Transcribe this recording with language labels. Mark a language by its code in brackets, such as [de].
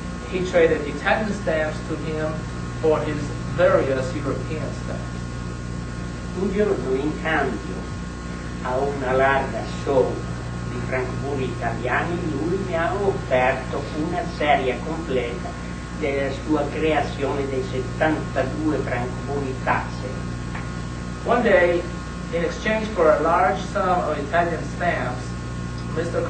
[en] He traded Italian stamps to him for his various European stamps. [it] Un giorno, in cambio a una larga somma di francobolli italiani, lui mi ha offerto una serie completa della sua creazione dei 72 francobolli tasse. [en] One day, in exchange for a large sum of Italian stamps, Mr.